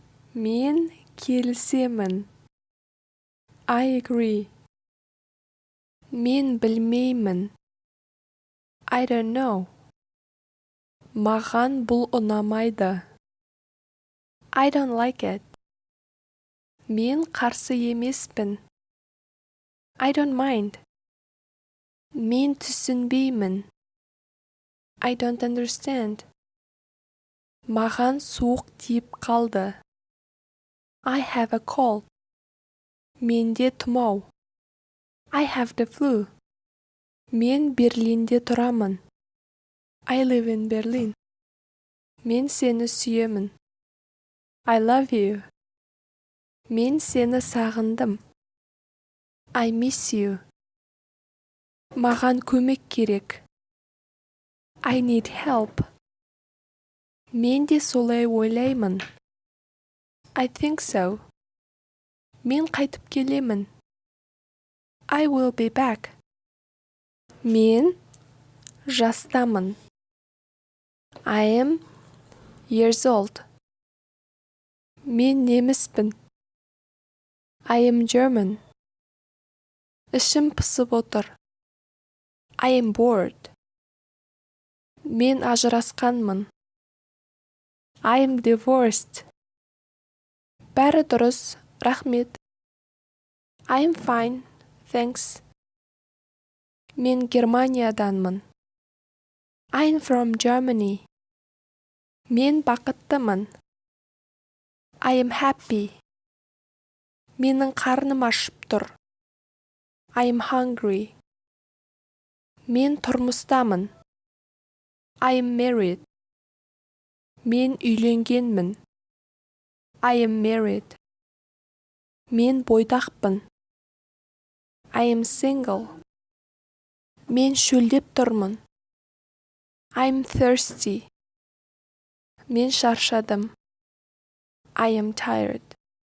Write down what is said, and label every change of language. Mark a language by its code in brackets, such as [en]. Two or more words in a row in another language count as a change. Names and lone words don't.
[kk] Мен келісемін. [en] I agree. [kk] Мен білмеймін. [en] I don't know. [kk] Маған бұл ұнамайды. [en] I don't like it. [kk] Мен қарсы емеспін. [en] I don't mind. [kk] Мен түсінбеймін. [en] I don't understand. [kk] Маған суық тиіп қалды. [en] I have a cold. [kk] Менде тұмау. [en] I have the flu. [kk] Мен Берлинде тұрамын. [en] I live in Berlin. [kk] Мен сені сүйемін. [en] I love you. [kk] Мен сені сағындым. [en] I miss you. [kk] Маған көмек керек. [en] I need help. [kk] Мен де солай ойлаймын. [en] I think so. [kk] Мен қайтып келемін. [en] I will be back. [kk] Мен жастамын. [en] I am years old. [kk] Мен неміспін. [en] I am German. [kk] Ішім пысып отыр. [en] I am bored. [kk] Мен ажырасқанмын. [en] I am divorced. [kk] Бәрі дұрыс, рахмет. [en] I am fine, thanks. [kk] Мен Германияданмын. [en] I am from Germany. [kk] Мен бақыттымын. [en] I am happy. [kk] Менің қарным ашып тұр. [en] I am hungry. [kk] Мен тұрмыстамын. [en] I am married. [kk] Мен үйленгенмін. [en] I am married. [kk] Мен бойдақпын. [en] I am single. [kk] Мен шөлдеп тұрмын. [en] I am thirsty. [kk] Мен шаршадым. [en] I am tired.